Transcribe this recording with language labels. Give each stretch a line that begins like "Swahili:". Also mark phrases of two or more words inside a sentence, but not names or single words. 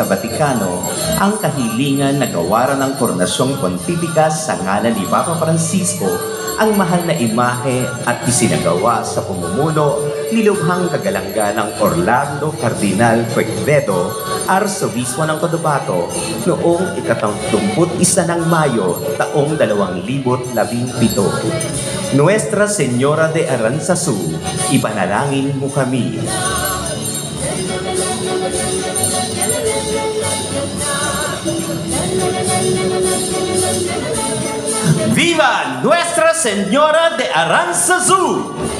Filipino: Vatikano ang kahilingan na gawaran ng koronasyong pontifikas sa ngalan ni Papa Francisco ang mahal na imahe at isinagawa sa pamumuno ni Lubhang Kagalang-galang Orlando Cardinal Quevedo, Arsobispo ng Cotabato, noong 31 ng Mayo taong 2017. Nuestra Señora de Aranzazu, ipanalangin mo kami.
Spanish: Viva Nuestra Señora de Aranzazu!